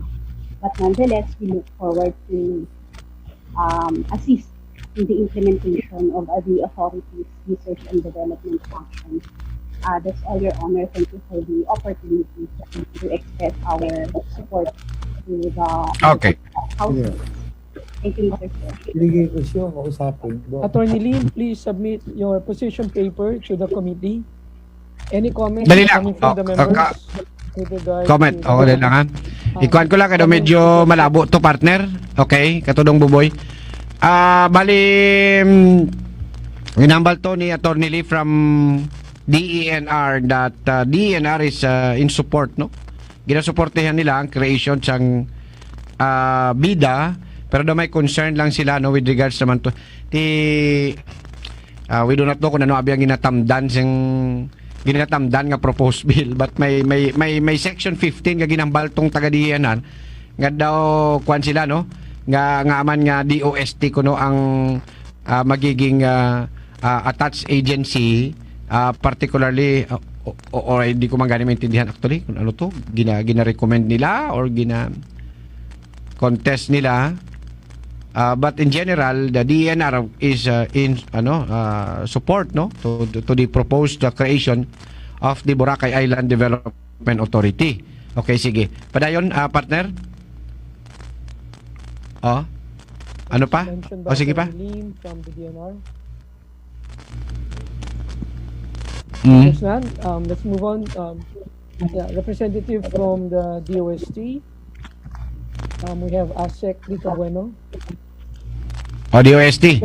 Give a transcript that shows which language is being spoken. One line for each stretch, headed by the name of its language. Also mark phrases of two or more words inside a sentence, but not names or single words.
English: But nonetheless, we look forward to assist in the implementation of the authority's research and development actions. That's all, Your Honor. Thank you for the opportunity to express our support to the Okay. House. Yeah. Thank you, Mr. Chair.
Hiligaynon: Sige ko siya, kausapin.
English: Attorney Lim, please submit your position paper to the committee. Any comments
Hiligaynon: Dali lang.
English: coming from the members? With regard Comment. to
Hiligaynon: Okay, dali lang ha. Ikuan ko lang kaya medyo malabo to, partner. Okay, katudong buboy. Bali, ginambal to ni Attorney Lee
English: from DENR that DENR is in support,
Hiligaynon: no? Ginasuportihan nila ang creation sang BIDA, pero daw may concern lang sila, no,
English: with regards naman to we do not know
Hiligaynon: kung ano abi ang ginatamdan nga
English: proposed bill, but
Hiligaynon: may section 15 nga ginambal tong taga DENR nga daw kuan sila, no, nga aman nga DOST kuno ang magiging
English: attached agency, particularly or
Hiligaynon: hindi ko man gani maintindihan actually kung ano to gina-recommend nila or contest nila,
English: but in general the DENR is in support, no, to the proposed creation of the Boracay Island Development Authority. Okay, sige.
Hiligaynon: Padayon, partner. Ano pa?
English: Mentioned by
Hiligaynon: Sige pa.
English: Attorney Lim from the DNR. Mm. There's none. Let's move on. Representative from the DOST. We have ASEC Lito Bueno. DOST.